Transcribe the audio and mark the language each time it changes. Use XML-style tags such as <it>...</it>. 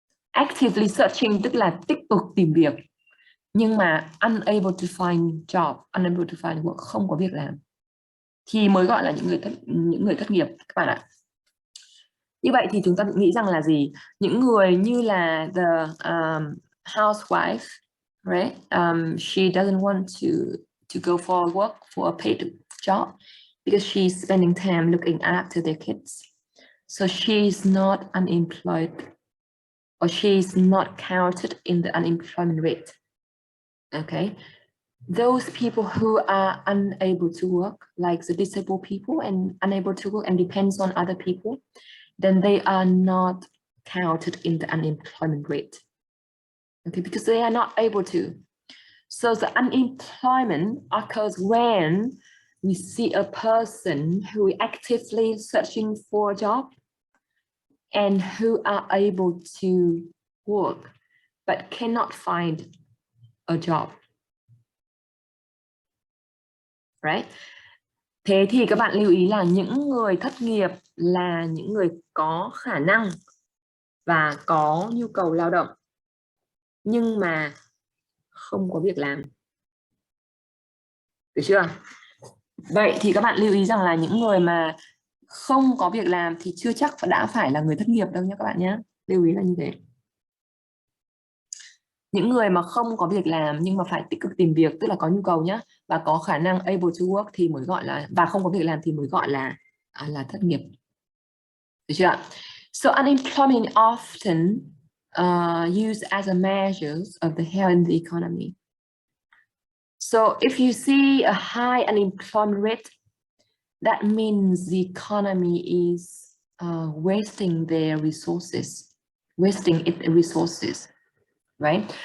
<en>Actively searching</en> <vi>tức là tích cực tìm việc, nhưng mà</vi> <en>unable to find job, unable to find work,</en> <vi>không có việc làm, thì mới gọi là những người thất nghiệp các bạn ạ. Như vậy thì chúng ta nghĩ rằng là gì? Những người như là</vi> <en>the housewife, right? She doesn't want to go for work, for a paid job, because she's spending time looking after their kids. So she's not unemployed, or she's not counted in the unemployment rate. Okay. Those people who are unable to work, like the disabled people and unable to work and depends on other people, then they are not counted in the unemployment rate. Okay, because they are not able to. So the unemployment occurs when we see a person who is actively searching for a job and who are able to work but cannot find a job. Right?</en> <vi>Thế thì các bạn lưu ý là những người thất nghiệp là những người có khả năng và có nhu cầu lao động nhưng mà không có việc làm. Được chưa? Vậy thì các bạn lưu ý rằng là những người mà không có việc làm thì chưa chắc đã phải là người thất nghiệp đâu nhé các bạn nhé. Lưu ý là như thế. Những người mà không có việc làm nhưng mà phải tích cực tìm việc, tức là có nhu cầu nhé, và có khả năng</vi> <en>able to work</en> <vi>thì mới gọi là, và không có việc làm thì mới gọi là thất nghiệp. Được chưa?</vi> <en>So unemployment often used as a measure of the health in the economy. So if you see a high unemployment rate, that means the economy is wasting their resources, wasting its resources, right?</en>